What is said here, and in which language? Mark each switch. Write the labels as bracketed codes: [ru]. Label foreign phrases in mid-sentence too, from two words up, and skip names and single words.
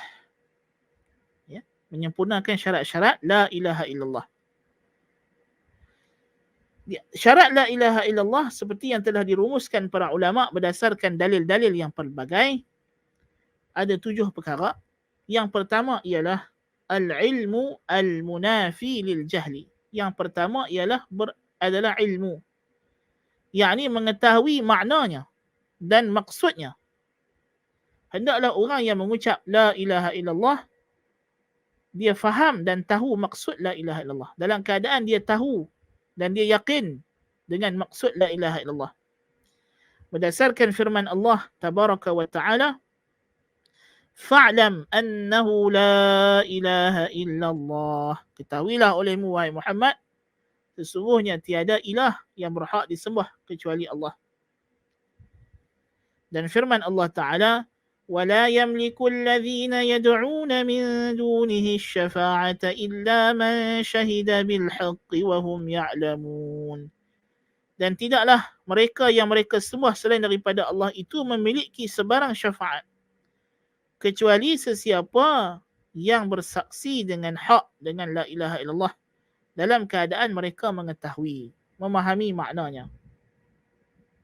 [ms] Ya, menyempurnakan syarat-syarat [ar] لا إله إلا الله. [ms] Syarat [ar] لا إله إلا الله [ms] seperti yang telah dirumuskan para ulama berdasarkan dalil-dalil yang pelbagai, ada 7 perkara. Yang pertama ialah [ar] العلم المنافي للجهل. [ms] Yang pertama ialah adalah ilmu, yakni mengetahui maknanya dan maksudnya. Hendaklah orang yang mengucap [ar] لا إله إلا الله [ms] dia faham dan tahu maksud [ar] لا إله إلا الله, [ms] dalam keadaan dia tahu dan dia yakin dengan maksud [ar] لا إله إلا الله. [ms] Berdasarkan firman Allah [ar] تبارك وتعالى, فاعلم أنه لا إله إلا الله. [ms] Ketahuilah olehmu wahai Muhammad, sesungguhnya tiada ilah yang berhak disembah kecuali Allah. Dan firman Allah Ta'ala, [ar] وَلَا يَمْلِكُ الَّذِينَ يَدْعُونَ مِنْ دُونِهِ الشَّفَاعَةَ إِلَّا مَنْ شَهِدَ بِالْحَقِّ وَهُمْ يَعْلَمُونَ. [ms] Dan tidaklah mereka yang mereka sembah selain daripada Allah itu memiliki sebarang syafaat, kecuali sesiapa yang bersaksi dengan hak dengan [ar] لا إله إلا الله [ms] dalam keadaan mereka mengetahui, memahami maknanya.